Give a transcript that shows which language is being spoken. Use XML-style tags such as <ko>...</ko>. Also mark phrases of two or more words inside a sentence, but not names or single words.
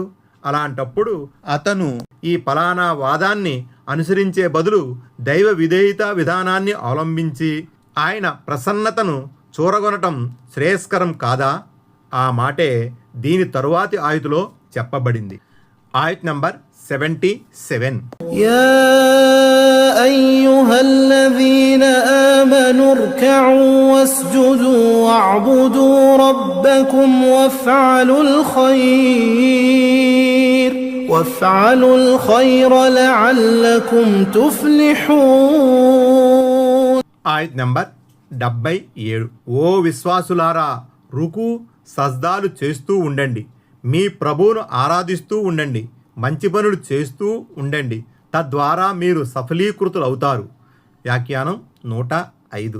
<te>అలాంటప్పుడు అతను ఈ ఫలానా వాదాన్ని అనుసరించే బదులు దైవ విధేయత విధానాన్ని అవలంబించి ఆయన ప్రసన్నతను చూరగొనటం శ్రేయస్కరం కాదా? ఆ మాటే దీని తరువాతి ఆయతులో చెప్పబడింది. ఆయత్ నంబర్ 77.</te> <ar>يا أيها الذين آمنوا اركعوا واسجدوا واعبدوا ربكم وافعلوا الخير لعلكم تفلحون.</ar> <te>ఆయత్ నంబర్ 77. ఓ విశ్వాసులారా, రుకు సజ్దాలు చేస్తూ ఉండండి, మీ ప్రభువును ఆరాధిస్తూ ఉండండి, మంచి పనులు చేస్తూ ఉండండి, తద్వారా మీరు సఫలీకృతులు అవుతారు. వ్యాఖ్యానం 105.</te>